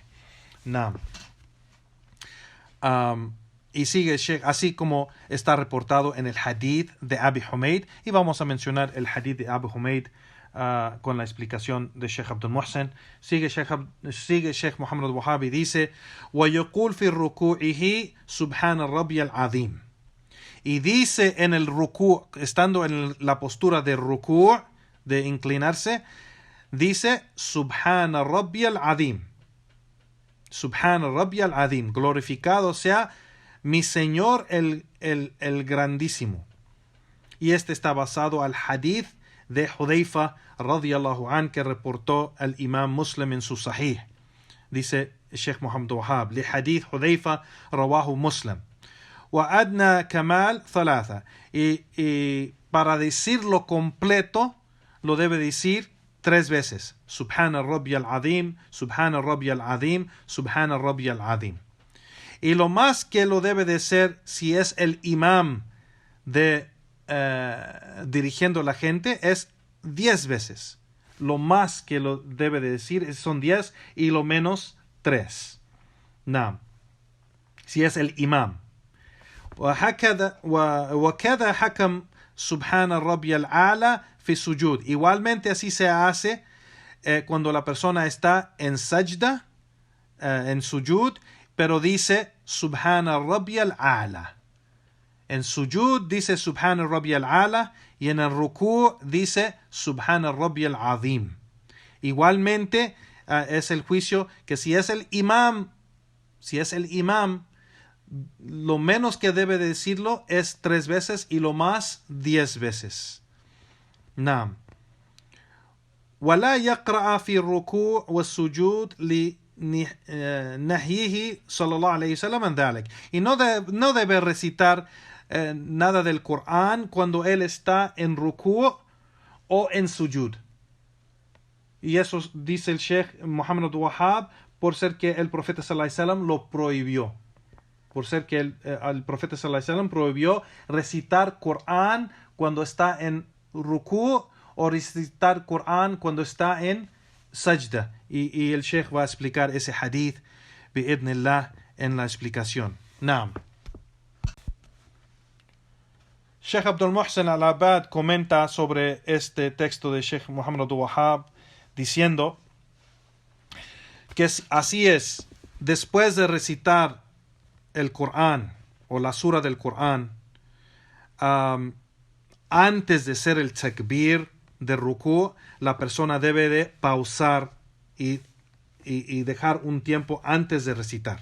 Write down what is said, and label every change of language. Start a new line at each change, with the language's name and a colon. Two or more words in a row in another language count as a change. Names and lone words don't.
Spanish: Naam. Y sigue Sheikh, así como está reportado en el hadith de Abi Humayd, y vamos a mencionar el hadith de Abi Humayd con la explicación de Sheikh Abdul Muhsin. Sigue Sheikh Muhammad al-Wahhab y dice
Arabic: وَيَقُولْ فِي رُكُوعِهِ سُبْحَانَ الرَّبِّيَ الْعَظِيمِ,
Spanish: y dice en el rukú, estando en la postura de rukú, de inclinarse, dice
Arabic: سبحان ربي العظيم. سبحان ربي العظيم,
Spanish: glorificado sea mi Señor el grandísimo. Y este está basado al hadith de Hudayfa
Arabic: رضي الله عن,
Spanish: que reportó el imam Muslim en su sahih. Dice Sheikh Muhammad Wahhab,
Arabic: لحديث حذيفة رواه مسلم. وأدنى كمال ثلاثة,
Spanish: y para decirlo completo lo debe decir 3 veces.
Arabic: سبحان ربي العظيم، سبحان ربي العظيم، سبحان ربي العظيم.
Spanish: Y lo más que lo debe de ser, si es el imam de dirigiendo a la gente, es 10 veces. Lo más que lo debe de decir son 10 y lo menos 3. Naam. Si es el imam.
Arabic: وكذا حكم سبحان الربي الأعلى في السجود.
Spanish: Igualmente así se hace cuando la persona está en sajda, en sujud, pero dice
Arabic: سبحان ربي الأعلى.
Spanish: En sujud dice
Arabic: سبحان ربي الأعلى
Spanish: y en el rukú dice
Arabic: سبحان ربي العظيم.
Spanish: Igualmente es el juicio que si es el imam, lo menos que debe decirlo es 3 veces y lo más 10 veces. Naam.
Arabic: ولا يقرأ في الركوع والسجود لنهيه صلى الله عليه وسلم عن ذلك.
Spanish: Y no debe recitar nada del Corán cuando él está en rukú o en sujud. Y eso dice el Sheikh Muhammad Abdul Wahhab por ser que el profeta
Arabic: صلى الله عليه وسلم
Spanish: lo prohibió. Por ser que el profeta
Arabic: صلى الله عليه وسلم
Spanish: prohibió recitar Corán cuando está en rukú o recitar Corán cuando está en sajda. Y el Sheikh va a explicar ese hadith bi'idnillah en la explicación. Naam. Sheikh Abdul Muhsin Al-Abbad comenta sobre este texto de Sheikh Muhammad Abdul Wahhab diciendo que así es, después de recitar el Corán o la sura del Corán, antes de hacer el takbir de rukú, la persona debe de pausar y dejar un tiempo antes de recitar.